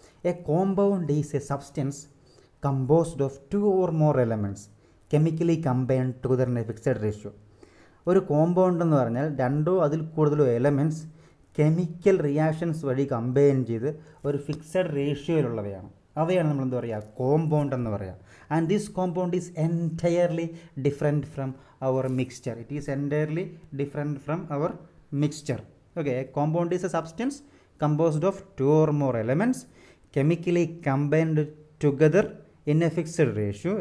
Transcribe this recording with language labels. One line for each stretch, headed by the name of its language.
English: A compound is a substance composed of two or more elements chemically combined together in a fixed ratio.
Malayalam: ഒരു compound എന്ന് പറഞ്ഞാൽ രണ്ടോ അതിൽ കൂടുതലോ elements chemical reactions വഴി combine ചെയ്ത് ഒരു ഫിക്സഡ് റേഷ്യോയിലുള്ളവയാണ്. അവയാണ് നമ്മൾ എന്താ പറയുക, കോമ്പൗണ്ട് എന്ന് പറയുക.
English: And this compound is entirely different from our mixture. It is entirely different from our mixture. Okay, a compound is a substance composed of two or more elements chemically combined together in a fixed ratio.